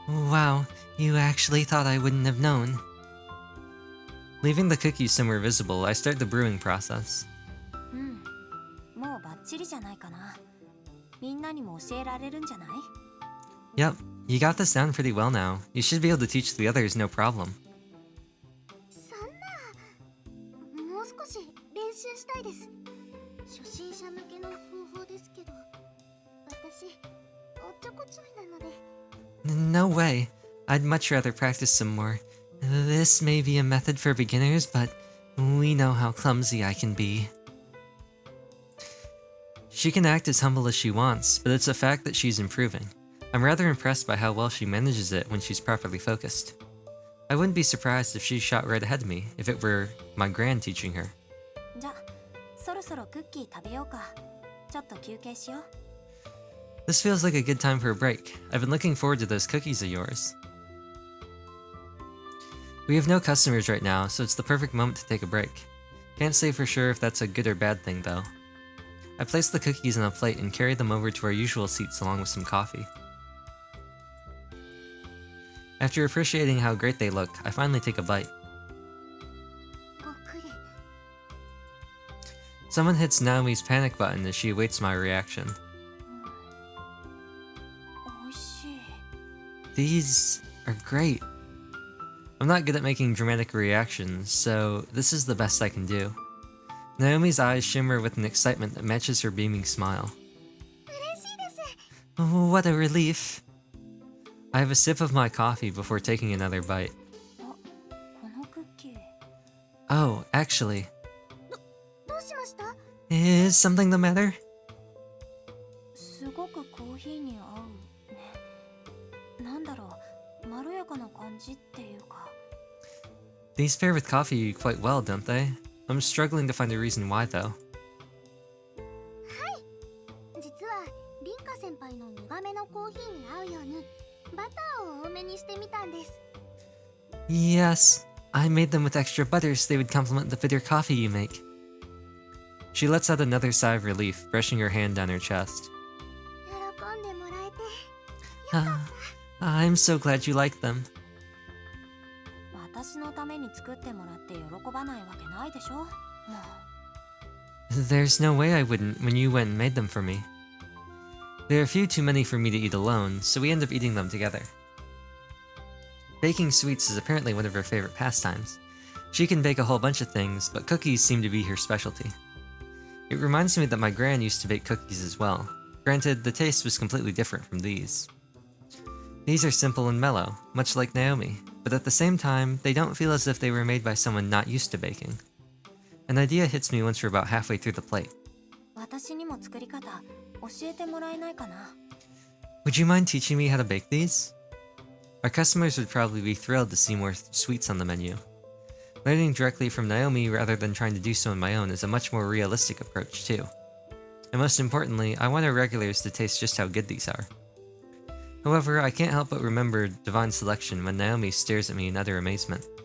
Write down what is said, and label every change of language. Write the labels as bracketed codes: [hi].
[en] Wow, you actually thought I wouldn't have known. Leaving the cookies somewhere visible, I start the brewing process. [ja] うん。もうバッチリじゃないかな。みんなにも教えられるんじゃない? [en] Yep, you got this down pretty well now. You should be able to teach the others no problem. [ja] そんな、もう少し練習したいです。初心者向けの方法ですけど、私、おっちょこちょいなので。 [en] No way. I'd much rather practice some more. This may be a method for beginners, but we know how clumsy I can be. She can act as humble as she wants, but it's a fact that she's improving. I'm rather impressed by how well she manages it when she's properly focused. I wouldn't be surprised if she shot right ahead of me, if it were my grand teaching her. [ja] じゃあ、そろそろクッキー食べようか。ちょっと休憩しよう。 [en] This feels like a good time for a break. I've been looking forward to those cookies of yours. We have no customers right now, so it's the perfect moment to take a break. Can't say for sure if that's a good or bad thing, though. I place the cookies on a plate and carry them over to our usual seats along with some coffee. After appreciating how great they look, I finally take a bite. [ja] ごくり。 [en] Someone hits Naomi's panic button as she awaits my reaction. [ja] おいしい。 [en] These are great. I'm not good at making dramatic reactions, so this is the best I can do. Naomi's eyes shimmer with an excitement that matches her beaming smile. [ja] 嬉しいです。 [en] Oh, what a relief. I have a sip of my coffee before taking another bite. [ja] このクッキー。 [en] Oh, actually, [ja] どうしました? [en] is something the matter? [ja] すごくコーヒーに合うね。なんだろう、まろやかな感じっていうか。 [en] These pair with coffee quite well, don't they? I'm struggling to find a reason why, though. [ja] 実はリン輩の苦めのコーヒーに合うようにバターを多めにしてみたんです。 [en] Yes, I made them with extra butter so they would complement the bitter coffee you make. She lets out another sigh of relief, brushing her hand down her chest. [ja] 喜んでもらえて [en] I'm so glad you like them. [ja] 私のために作ってもらって喜ばないわけないでしょ。もう [en] There's no way I wouldn't when you went and made them for me. There are a few too many for me to eat alone, so we end up eating them together. Baking sweets is apparently one of her favorite pastimes. She can bake a whole bunch of things, but cookies seem to be her specialty. It reminds me that my gran used to bake cookies as well. Granted, the taste was completely different from these. These are simple and mellow, much like Naomi, but at the same time, they don't feel as if they were made by someone not used to baking. An idea hits me once we're about halfway through the plate. [ja] 私にも作り方教えてもらえないかな。 [en] Would you mind teaching me how to bake these? Our customers would probably be thrilled to see more sweets on the menu. Learning directly from Naomi rather than trying to do so on my own is a much more realistic approach too. And most importantly, I want our regulars to taste just how good these are. However, I can't help but remember Divine Selection when Naomi stares at me in utter amazement.